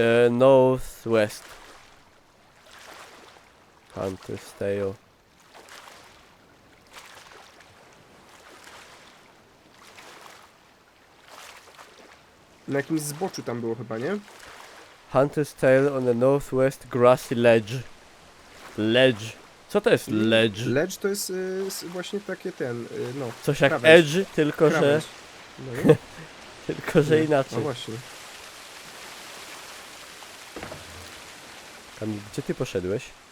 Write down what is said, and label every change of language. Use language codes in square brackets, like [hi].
[en] Northwest. Hunter's Tale. [pl] Na jakimś zboczu tam było chyba, nie? [en] Hunter's Tale on the northwest grassy ledge. [pl] Ledge. Co to jest ledge? Ledge to jest właśnie takie no. Coś jak krawędź. edge, tylko że, Krawędź. No, tylko że no inaczej. właśnie. Kamil, gdzie ty poszedłeś?